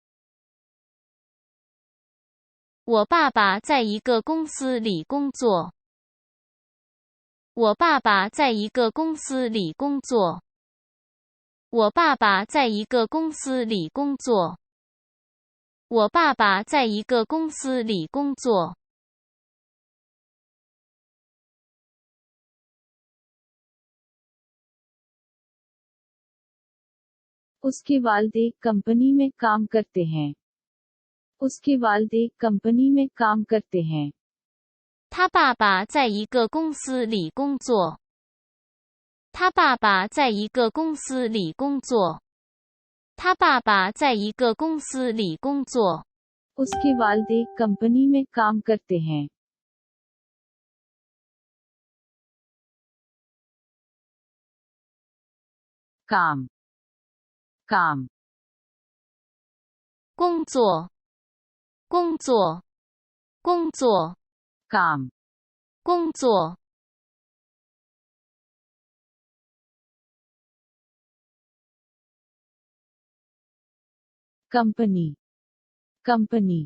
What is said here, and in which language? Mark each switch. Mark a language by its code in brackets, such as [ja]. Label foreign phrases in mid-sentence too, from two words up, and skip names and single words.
[zh] 我爸爸在一个公司里工作。我爸爸在一个公司里工作。我爸爸在一个公司里工作。我爸爸在一个公司里工作。 [hi] उसके वालिद एक कंपनी में काम करते हैं। उसके वालिद एक कंपनी में काम करते हैं। [zh] 他爸爸在一个公司里工作。他爸爸在一个公司里工作。他爸爸在一个公司里工作。 [hi] उसके वालिद एक कंपनी में काम करते हैं। काम काम [zh] 工作工作工作 [hi] काम [zh] 工作 [hi] कंपनी कंपनी